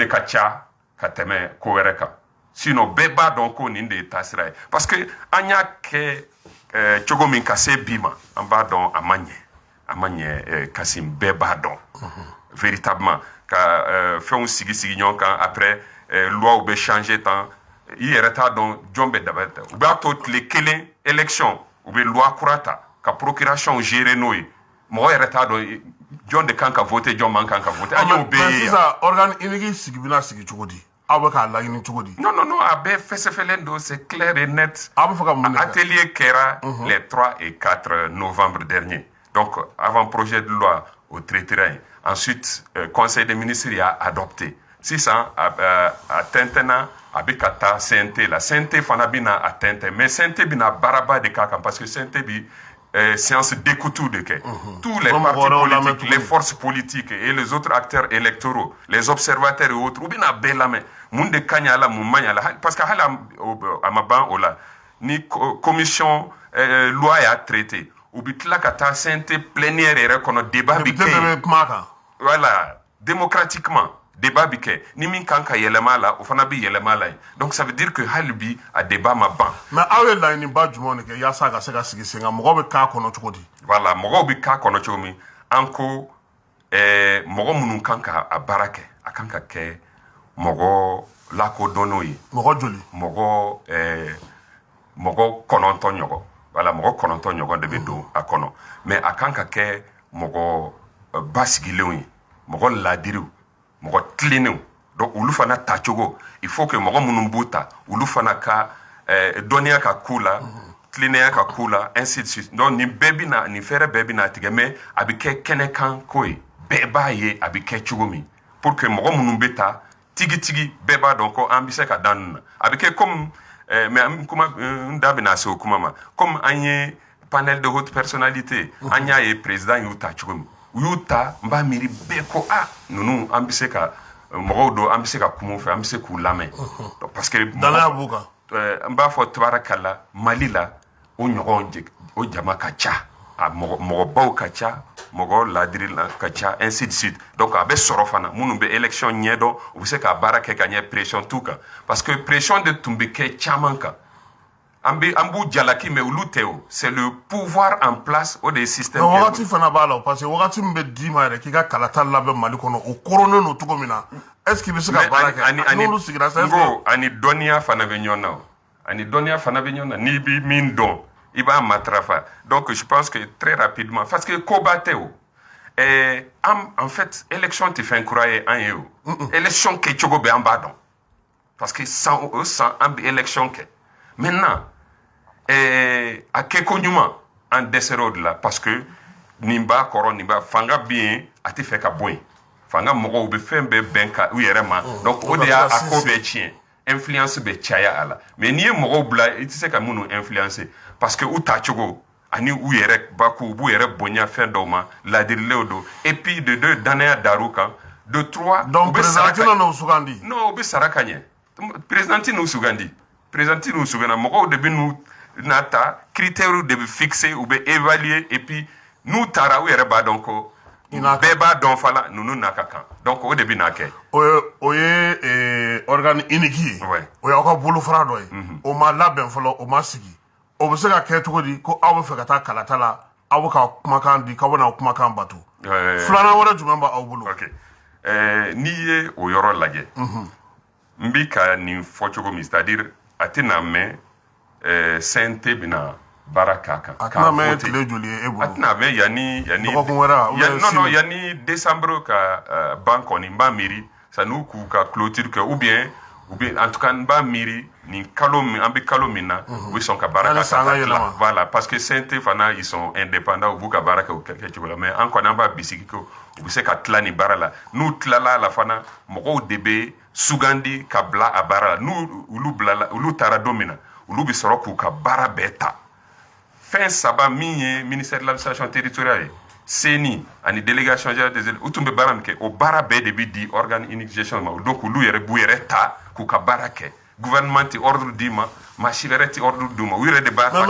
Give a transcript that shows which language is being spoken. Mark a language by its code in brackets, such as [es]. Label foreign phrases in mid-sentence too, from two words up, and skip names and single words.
[bm] ka ca ka tɛmɛ ko wɛrɛ kan sinon bɛɛ b'a dɔn ko nin de ye taasira ye [fr] parce que [bm] an y'a kɛ cogo min ka se bi ma an b'a dɔn a ma ɲɛ Kasim bɛɛ b'a dɔn véritablement ka fɛnw sigi ɲɔgɔn kan [fr] après loi [bm] bɛ changer tan i yɛrɛ t'a dɔn jɔn bɛ dabali ta u b'a to tile kelen élection u bɛ loi kura ta ka [fr] procuration gérer [bm] n'o ye mɔgɔ yɛrɛ t'a dɔn jɔn de kan ka voter jɔn man kan ka voter an y'o bɛɛ ye sisan [fr] organe unique [bm] sigi bɛna sigi cogo di aw bɛ k'a laɲini cogo di non a bɛɛ fɛsɛfɛlen don [fr] c'est clair et net [bm] aw bɛ fɛ ka mun de kɛ [fr] atelier kɛra les 3 et 4 novembre dernier donc avant projet de loi au traité ensuite conseil des ministres y a adopté [bm] sisan a tɛntɛnna a bɛ ka taa CNT la CNT fana bɛna a tɛntɛn [fr] mais [bm] CNT bɛna baaraba de k'a kan [fr] parce que CNT bi séance d'écoute [bm] de kɛ [fr] tous les partis politiques les forces politiques et les autres acteurs électoraux les observateurs et autres [bm] u bɛna bɛɛ lamɛn mun de ka ɲi a la mun man ɲi a la [fr] parce que [bm] hali a ma ban o la ni [fr] commission loi [bm] y'a traité u bɛ tila ka taa CNT plénière yɛrɛ kɔnɔ débat bi kɛ yen [fr] voilà démocratiquement débat [bm] bi kɛ ni min kan ka yɛlɛma a la o fana bɛ yɛlɛma a la [fr] donc ça veut dire que [bm] hali bi a débat ma ban mais aw ye laɲiniba jumɛn de kɛ yaasa a ka se ka sigi sen kan mɔgɔw bɛ k'a kɔnɔ cogo di voilà mɔgɔw bɛ k'a kɔnɔ cogo min an ko mɔgɔ minnu kan ka a baara kɛ a kan ka kɛ mɔgɔ lakodɔnnenw ye mɔgɔ joli mɔgɔ 9 ɲɔgɔn voilà mɔgɔ 9 ɲɔgɔn de bɛ don a kɔnɔ mais a kan ka kɛ mɔgɔ basigilenw ye mɔgɔ ladiriw mɔgɔ tilennenw donc olu fana tacogo [fr] il faut que [bm] mɔgɔ minnu b'u ta olu fana ka dɔnniya ka k'u la tilennenya ka k'u la [fr] ainsi de suite donc [bm] nin bɛɛ bɛ na nin fɛɛrɛ bɛɛ bɛ na tigɛ mais a bɛ kɛ kɛnɛkan ko ye bɛɛ b'a ye a bɛ kɛ cogo min [fr] pour que [bm] mɔgɔ minnu bɛ ta tigitigi bɛɛ b'a dɔn ko an bɛ se ka dan ninnu na a bɛ kɛ [fr] comme mais [bm] n da bɛna se o kuma ma comme an ye [fr] panel de haute personnalité [bm] an y'a ye président y'u ta cogo min u y'u ta n b'a miiri bɛɛ ko ninnu an bɛ se ka mɔgɔw don an bɛ se ka kuma u fɛ an bɛ se k'u lamɛn [fr] parce que [bm] danaya b'u kan n b'a fɔ tabarakala Mali la o ɲɔgɔn o jama ka ca a mɔgɔbaw ka ca mɔgɔ ladiri ka ca [fr] ainsi de suite donc [bm] a bɛ sɔrɔ fana minnu bɛ élection ɲɛdɔn u bɛ se ka baara kɛ ka ɲɛ pression t'u kan [fr] parce que [bm] pression de tun bɛ kɛ caman kan an b'u jalaki mais olu tɛ o [fr] c'est le pouvoir en place [bm] o de ye système wagati fana b'a la [fr] parce que [bm] wagati min bɛ d'i ma yɛrɛ k'i ka kalata labɛn Mali kɔnɔ o koronnen don cogo min na [fr] est-ce qu'il [bm] bɛ se ka baara kɛ n'olu sigira sa ani dɔnniya fana bɛ ɲɔgɔn na o ani dɔnniya fana bɛ ɲɔgɔn na n'i bɛ min dɔn i b'a matrafa [fr] donc je pense que très rapidement parce que [bm] koba tɛ o [fr] en fait élection [bm] tɛ fɛn kura ye an ye o élection kɛcogo bɛ an b'a dɔn [fr] parce que [bm] san o san an bɛ élection kɛ maintenant a kɛko ɲuman an dɛsɛra o de la [fr] parce que [bm] nin b'a kɔrɔ nin b'a fanga bɛ yen a tɛ fɛ ka bɔ yen fanga mɔgɔw bɛ fɛn bɛɛ bɛn ka u yɛrɛ ma donc o de y'a ko bɛɛ tiɲɛ influence bɛ caya a la mais n'i ye mɔgɔw bila i tɛ se ka minnu influencer [fr] parce que [bm] u tacogo ani u yɛrɛ baku u b'u yɛrɛ bonya fɛn dɔw ma ladirilenw don [fr] et puis de deux [bm] danaya dar'u kan [fr] de trois [bm] donc président tɛna n'o sugandi non u bɛ sara ka ɲɛ président tɛ n'u sugandi président tɛ n'u sugandi mɔgɔw de bɛ n'u n'a ta critères de bɛ fixer u bɛ évaluer [fr] et puis [bm] n'u taara u yɛrɛ b'a dɔn ko bɛɛ b'a dɔn fana ninnu n'a ka kan donc o de bɛ n'a kɛ o ye organe unique ye o y'aw ka bolofara dɔ ye o ma labɛn fɔlɔ o ma sigi o bɛ se ka kɛ cogo di ko aw bɛ fɛ ka taa kalata la aw bɛ ka kumakan di k'aw bɛna kumakan bato filanan wɛrɛ jumɛn b'aw bolo n'i ye o yɔrɔ lajɛ n bɛ ka nin fɔ cogo min [fr] c'est-à-dire [bm] a tɛna mɛn CNT bɛna baara k'a kan a tɛna mɛn tile joli ye e bolo a tɛna mɛn yanni dɔgɔkun wɛrɛ non yanni décembre ka ban kɔni n b'a miiri san'u k'u ka clôture kɛ [fr] ou bien en tout cas [bm] n b'a miiri nin kalo min an bɛ kalo min na u bɛ sɔn ka baara kɛ [fr] voilà parce [bm] que CNT fana [fr] ils sont indépendants [bm] u b'u ka baara kɛ o kɛcogo la mais an kɔni an b'a bisigi ko u bɛ se ka tila nin baara la n'u tilala a la fana mɔgɔw de bɛ sugandi ka bila a baara la olu taara don min na olu bɛ sɔrɔ k'u ka baara bɛɛ ta fɛn saba min ye ministère de l'administration territoriale ye CENI ani délégation générale des élèves u tun bɛ baara min kɛ o baara bɛɛ de bɛ di [fr] organe unique gestion [bm] ma donc olu yɛrɛ b'u yɛrɛ ta k'u ka baara kɛ gouvernement tɛ ordre d'i ma maa si wɛrɛ tɛ ordre d'u ma u yɛrɛ de b'a ta